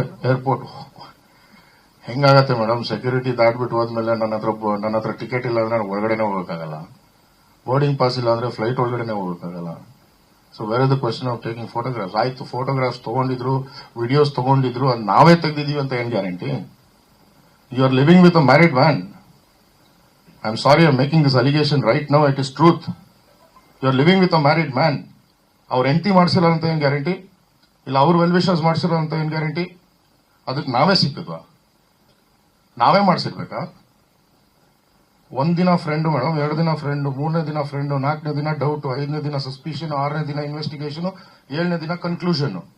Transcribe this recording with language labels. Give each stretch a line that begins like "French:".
Kannada: Airport ಹೆಂಗಾಗತ್ತೆ madam? Security ದಾಟ್ಬಿಟ್ಟು ಹೋದ್ಮೇಲೆ ನನ್ನ ಹತ್ರ ಟಿಕೆಟ್ ಇಲ್ಲ ಅಂದ್ರೆ ನಾನು ಒಳಗಡೆನೆ ಹೋಗಕ್ಕಾಗಲ್ಲ. ಬೋರ್ಡಿಂಗ್ ಪಾಸ್ ಇಲ್ಲ ಅಂದ್ರೆ ಫ್ಲೈಟ್ ಒಳಗಡೆನೆ ಹೋಗಕ್ಕಾಗಲ್ಲ.
English: So where is the question of taking photographs?
Kannada: ಆಯ್ತು, ಫೋಟೋಗ್ರಾಫ್ಸ್ ತಗೊಂಡಿದ್ರು, ವಿಡಿಯೋಸ್ ತಗೊಂಡಿದ್ರು, ಅದು ನಾವೇ ತೆಗೆದಿದೀವಿ ಅಂತ ಏನ್ guarantee?
English: You are living with a married man. I'm sorry I'm making this allegation right now. It is truth. You're living with a married man.
Kannada: ಅವ್ರ ಹೆಂಡತಿ ಮಾಡಿಸಿರೋ ಅಂತ ಏನ್ guarantee? ಇಲ್ಲ ಅವ್ರ ವೆಲ್ ವಿಶರ್ಸ್ ಮಾಡಿಸಿರೋ ಅಂತ ಏನ್ ಗ್ಯಾರಂಟಿ? ಅದಕ್ಕೆ ನಾವೇ ಸಿಕ್ಕಿದ್ವಾ? ನಾವೇ ಮಾಡಿಸಿರ್ಬೇಕಾ? ಒಂದಿನ ಫ್ರೆಂಡ್ ಮೇಡಮ್, 2 ದಿನ ಫ್ರೆಂಡ್, 3ನೇ ದಿನ ಫ್ರೆಂಡ್, 4ನೇ ದಿನ ಡೌಟ್, 5ನೇ ದಿನ ಸಸ್ಪಿಷನ್, 6ನೇ ದಿನ ಇನ್ವೆಸ್ಟಿಗೇಷನ್, 7ನೇ ದಿನ ಕನ್ಕ್ಲೂಷನ್.